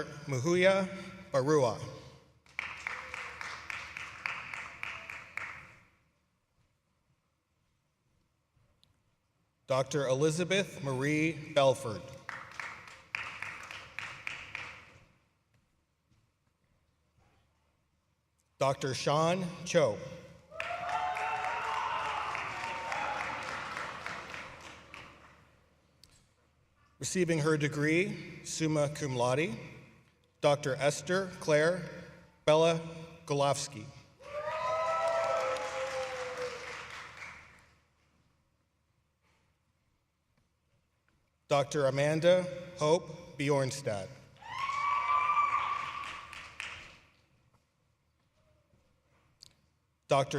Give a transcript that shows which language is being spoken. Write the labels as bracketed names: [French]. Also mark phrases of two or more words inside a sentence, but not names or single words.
[English] Muhuya Barua. Dr. Elizabeth Marie Belford. Dr. Sean Cho. Receiving her degree, [Latin] summa cum laude, [English] Dr. Esther Claire Bella Golofsky. Dr. Amanda Hope Bjornstad. Dr.